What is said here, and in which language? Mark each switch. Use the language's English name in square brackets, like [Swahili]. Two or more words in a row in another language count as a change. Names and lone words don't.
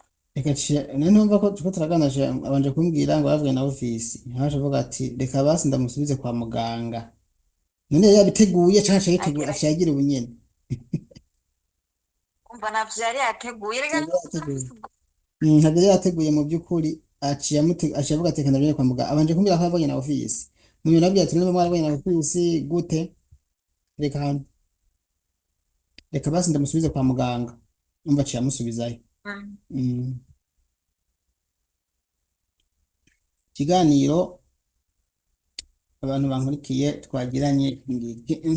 [Rundi] reka numva ko turiko turaganije abanje kumbwira ngo yavuye na ofisi haje avuga ati reka basi ndamusubize kwa muganga. none yabiteguye canke acagira ubunyene. umva navyo yari yateguye rega ntabwo yari yateguye mu by'ukuri. aciye avuga ati reka ndabire kwa muganga. abanje kumbwira ko yavuye na ofisi. munyuma nabwiye ati niba mwaravuye na ofisi gute. reka basi ndamusubize kwa muganga. umva aciye amusubizayo. ikiganiro abantu bankurikiye twagiranye ngiki